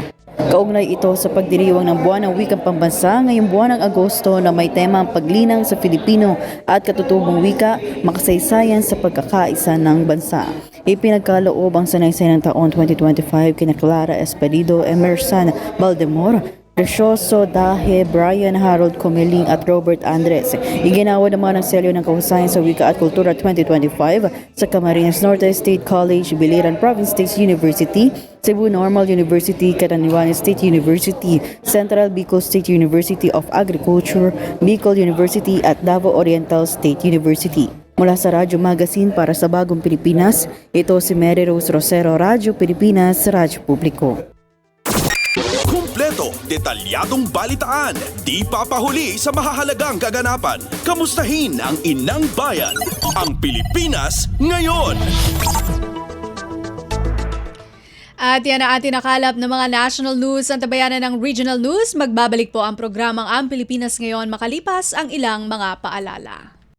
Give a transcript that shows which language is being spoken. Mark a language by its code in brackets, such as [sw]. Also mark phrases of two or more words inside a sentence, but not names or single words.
[tl] Kaugnay ito sa pagdiriwang ng Buwan ng Wikang Pambansa ngayong buwan ng Agosto na may temang paglinang sa Filipino at katutubong wika, makasaysayan sa pagkakaisa ng bansa. Ipinagkaloob ang sanaysay ng taon 2025 kina Clara Esperido Emerson Baldemor, Precioso Dahe, Brian Harold Comeling at Robert Andres. Iginawa naman ang selyo ng kahusayan sa Wika at Kultura 2025 sa Camarines Norte State College, Biliran Province State University, Cebu Normal University, Catanduanes State University, Central Bicol State University of Agriculture, Bicol University at Davao Oriental State University. Mula sa Radyo Magazine para sa Bagong Pilipinas, ito si Mary Rose Rosero, Radyo Pilipinas, Radyo Publiko. Kumpleto, detalyadong balitaan, di papahuli sa mahahalagang kaganapan. Kamustahin ang inang bayan, ang Pilipinas ngayon. At yan ang ating nakalap ng mga national news at tabayanan ng regional news. Magbabalik po ang programang Ang Pilipinas Ngayon makalipas ang ilang mga paalala.